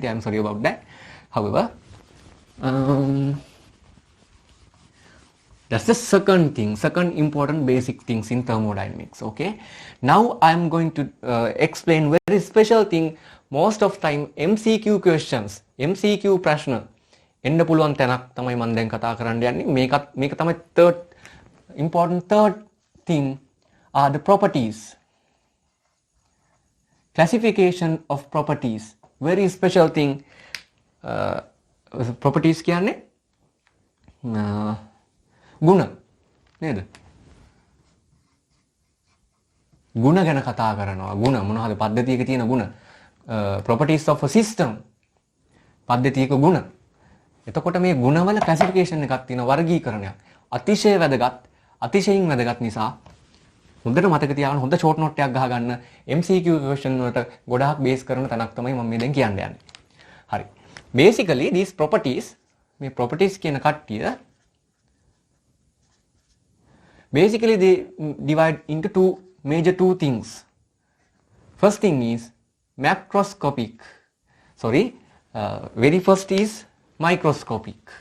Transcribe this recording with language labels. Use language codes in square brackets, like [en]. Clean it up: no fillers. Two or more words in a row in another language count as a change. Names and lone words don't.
[en] I'm sorry about that. However, that's the second thing, second important basic things in thermodynamics. Okay. Now I'm going to explain very special thing. Most of time MCQ questions, [si] MCQ ප්‍රශ්න එන්න පුළුවන් තැනක් තමයි මම දැන් කතා කරන්න යන්නේ. මේක තමයි [en] third thing are the properties. Classification of properties. Very special thing. Properties [si] කියන්නේ ගුණ නේද? ගුණ ගැන කතා කරනවා. ගුණ මොනවද? පද්ධතියක තියෙන ගුණ. [en] Properties of a system. [si] පද්ධතියක ගුණ. එතකොට මේ ගුණවල classification එකක් තියෙනවා, වර්ගීකරණයක්. අතිශය වැදගත්, අතිශයින් වැදගත් නිසා හොඳට මතක තියාගන්න, හොඳ [en] short note [si] එකක් ගහගන්න. MCQ question වලට ගොඩාක් බේස් කරන තැනක් තමයි මම මේ දැන් කියන්න යන්නේ. හරි. [en] Basically these properties, [si] මේ properties කියන කට්ටිය [en] basically they divide into two major things. First thing is macroscopic. Very first is microscopic.